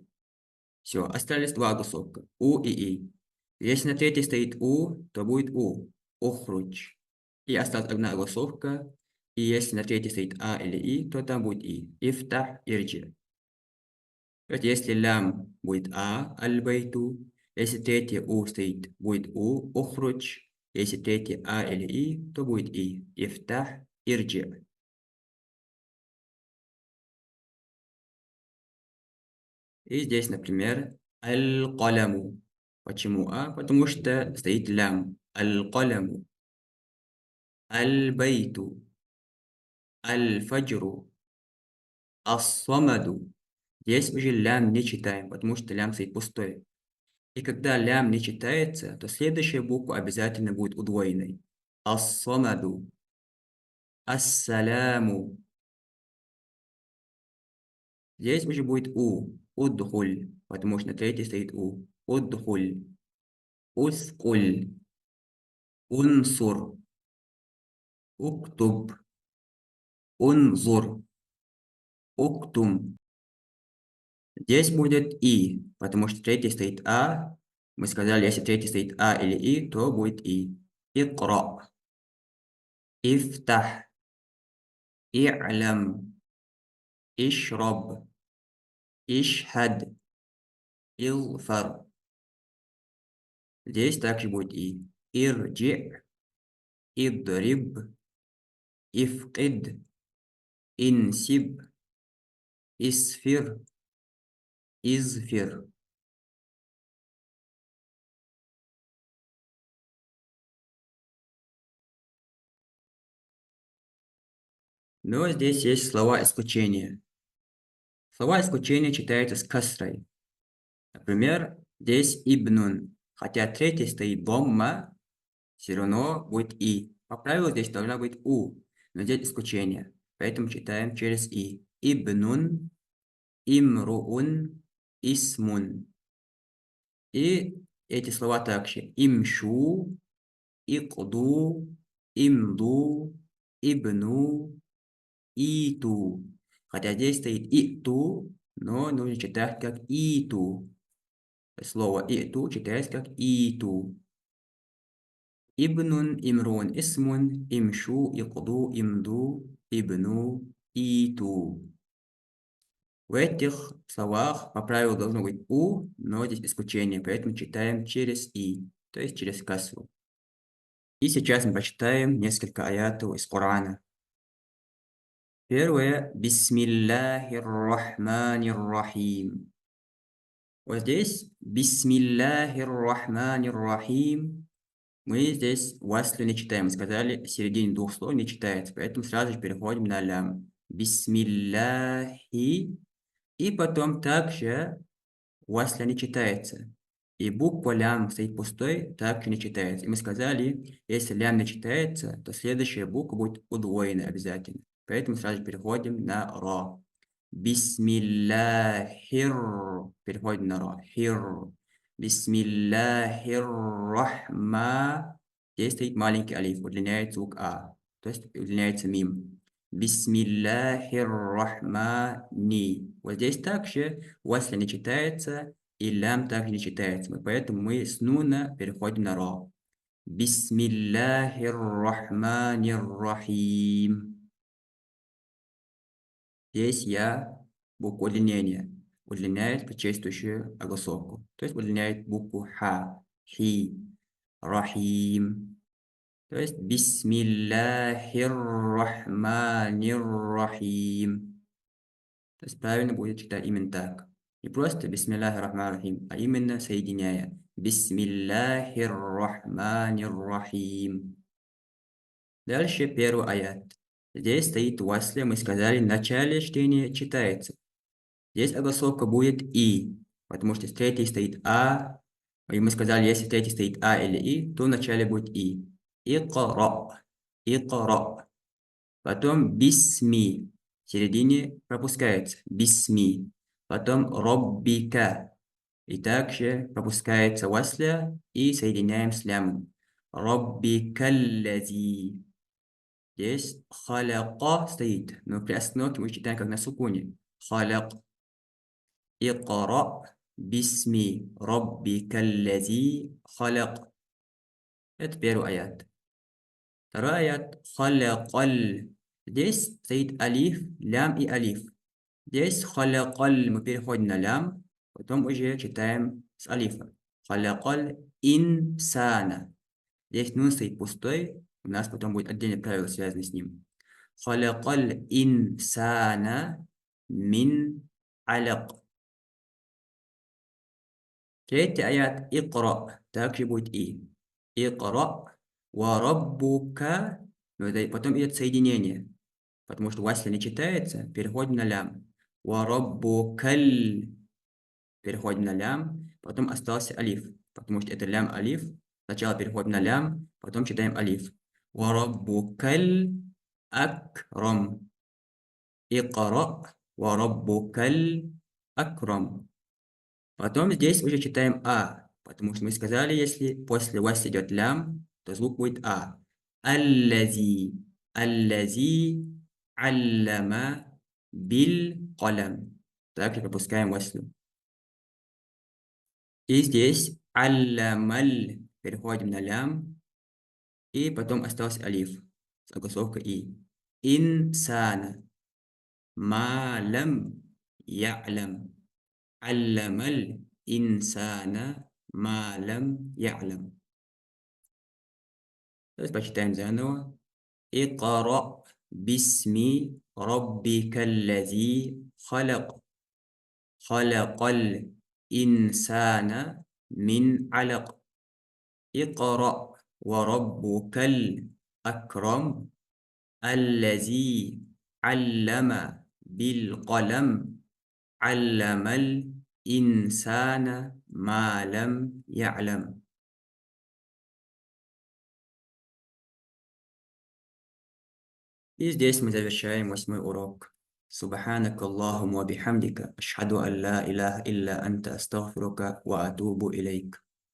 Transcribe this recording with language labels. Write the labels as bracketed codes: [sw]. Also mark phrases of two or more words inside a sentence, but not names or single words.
[ru] Все, остались два огласовка. У и и. Если на третьей стоит у, то будет у. Охруч. И осталась одна огласовка. И если на третьей стоит а или и, то там будет и. [ar] افتح، ارجع. [ru] То есть если лям будет а, аль-байту. Если третье у стоит, будет у, охруч. Если третье а или и, то будет и. [ar] افتح، ارجع. [ru] И здесь, например, аль-каляму. Почему а? Потому что стоит лям. Аль-каляму. [ar] البيتُ. الفجرُ. [ru] Ас-самаду. Здесь уже лям не читаем, потому что лям стоит пустой. И когда лям не читается, то следующая буква обязательно будет удвоенной. [ar] الصمدُ. السلامُ. [ru] Здесь уже будет у. Удхуль. Потому что на третьей стоит у. [ar] ادخل. اسكل. انصر. اكتب. انظر. [ru] Уктум. Здесь будет и, потому что третий стоит а. Мы сказали, если третий стоит а или и, то будет и. [ar] اقرأ. افتح. اعلم. اشرب. اشهد. اغفر. [ru] Здесь также будет и. [ar] ارجع. اضرب. افقد. انصب. اسفر. ازفر. [ru] Но здесь есть слова исключения. Слова исключения читаются с касрой. Например, здесь ибнун. Хотя третий стоит домма, все равно будет и. По правилу здесь должна быть у, но здесь исключение. Поэтому читаем через и. [ar] ابنٌ، امرؤٌ، اسمٌ. [ru] И эти слова также. [ar] امشوا، اقضوا، امضوا، ابنوا، ائتوا. [ru] Хотя здесь стоит иту, но нужно читать как иту. Слово иту читается как иту. [ar] ابنٌ، امرؤٌ، اسمٌ، امشوا، اقضوا، امضوا، ابنوا، ائتوا. [ru] В этих словах по правилу должно быть у, но здесь исключение, поэтому читаем через и, то есть через касру. И сейчас мы прочитаем несколько аятов из Корана. Первое. [ar] بسم الله الرحمن الرحيم. [ru] Вот здесь [ar] بسم الله الرحمن الرحيم. [ru] Мы здесь васлю не читаем. Мы сказали, в середине двух слов не читается. Поэтому сразу же переходим на лям. Бисмилляхи. И потом также васля не читается. И буква лям стоит пустой, также не читается. И мы сказали, если лям не читается, то следующая буква будет удвоена обязательно. Поэтому сразу переходим на ра. Бисмиллахир. Переходим на ра. Хир. [ar] بسم الله الرحما. [ru] Здесь стоит маленький алиф, удлиняется звук а. То есть удлиняется мим. [ar] بسم الله الرحمنِ. [ru] Вот здесь также васля не читается, и лям также не читается. Поэтому мы с нуна переходим на ра. [ar] بسم الله الرحمن الرحيم. [ru] Здесь я букву удлинения. Удлиняет предшествующую огласовку. То есть удлиняет букву ха. Хи. Рахим. То есть [ar] بسم الله الرحمن الرحيم. [ru] То есть правильно будет читать именно так. Не просто [ar] بسم الله الرحمن الرحيم, [ru] а именно соединяя. [ar] بسم الله الرحمن الرحيم. [ru] Дальше первый аят. Здесь стоит васля, мы сказали, в начале чтения читается. Здесь огласовка будет и, потому что в третьей стоит а. И мы сказали, если в третьей стоит а или и, то в начале будет и. [ar] اقرأ. اقرأ. [ru] Потом бисми. В середине пропускается. Бисми. Потом роббика. И также пропускается васля и соединяем с лямом. Роббикаллази. Здесь халяка стоит. Но при остановке мы читаем как на сукуне. Халяк. [ar] اقرأ باسم ربك الذي خلق. [ru] Это первый аят. Второй аят. Халякаль. Здесь стоит алиф, лям и алиф. Здесь халякаль мы переходим на лям, потом уже читаем с алифа. [ar] خلق الإنسان. [ru] Здесь нун стоит пустой, у нас потом будет отдельное правило, связанное с ним. [ar] خلق الإنسان من علق. [ru] Третий аят икра. Также будет и. [ar] اقرأ وربك. [ru] Потом идет соединение. Потому что васля не читается, переходим на лям. [ar] وربك الـ. [ru] Переходим на лям. Потом остался алиф. Потому что это лям алиф. Сначала переходим на лям, потом читаем алиф. [ar] وربك الأكرم. اقرأ وربك الأكرم. [ru] Потом здесь уже читаем а, потому что мы сказали, если после вас идет лям, то звук будет а. [ar] الذي. الذي علم بالقلم. [ru] Также пропускаем васлю. И здесь алламаль. Переходим на лям. И потом остался алиф. С огласовкой и. Инсана. [ar] ما لم يعلم. علم الإنسان ما لم يعلم. [ru] То есть почитаем заново. [ar] اقرأ باسم ربك الذي خلق. خلق الإنسان من علق. اقرأ وربك الأكرم. الذي علم بالقلم. علم الإنسان ما لم يعلم. [ru] И здесь мы завершаем 8-й урок. [ar] سبحانك اللهم وبحمدك. أشهد أن لا إله إلا أنت أستغفرك وأتوب إليك.